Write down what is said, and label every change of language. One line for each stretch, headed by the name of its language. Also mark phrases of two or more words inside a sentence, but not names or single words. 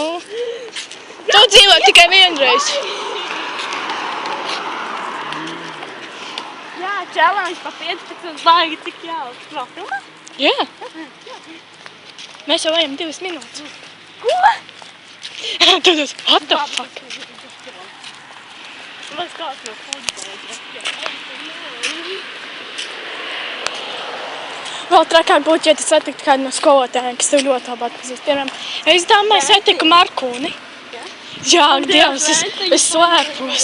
Latvian: Tu dzīvo tikai vienreiz. Jā, challenge pa 15 baigi, cik jauks. Vēl filmā? Jā. Mēs jau ejam 2 minūtes. Ko? Tad,
English: what the fuck?
Latvian: Lai kāds no futbola. Vēl trakāk būtu, ja tu satiktu kādu no skolotājiem, kas tev ļoti labi atpazīst. Piemēram, es domāju, satiku Markūni. Jā, Dievs, es slēpos.